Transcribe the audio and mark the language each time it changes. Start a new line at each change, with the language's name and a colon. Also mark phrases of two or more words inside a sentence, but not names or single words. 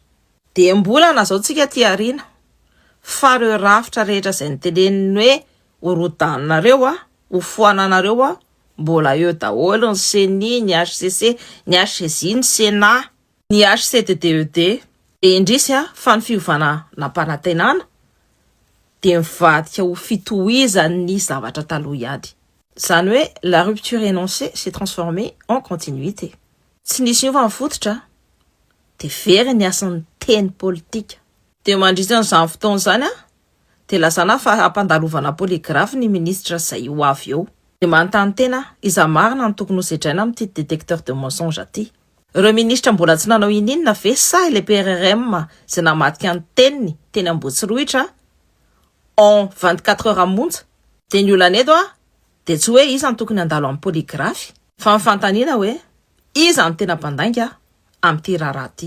Malagasy: Dia mbola nazaotsika ty arina fa ireo rafitra rehetra izay ny teneniny hoe horodananareo ho foananareo mbola eo daholo ny CNI, ny HCC, ny HCJ, ny Sénat, ny HCDDED. Dia indrisy fa ny fiovana nampanantenana dia mivadika ho fitohizan'ny zavatra taloha ihany. Izany hoe
French: la rupture énoncée s'est transformée en continuité.
Malagasy: Tsy nisy niova ny fototra dia very ny asan'ny teny politika. Dia mandritra n'izany fotoana izany dia lazana fa hampandalovana polygraphe ny ministra izay ho avy eo. Dia manontany tena iza marina ny tokony ho sedraina amin'ity
French: détecteur de mensonge
Malagasy: aty. Ireo ministra mbola tsy nanao ininona ve sa ilay PRRM izay namadika ny teniny teny Ambohitsiroitra
French: en 24 heures
Malagasy: monja. Dia ny olana eto dia tsy hoe iza ny tokony handalo amin'ny polygraphe fa mifantaniana hoe iza ny tena mpandainga amin'ity raharaha ity.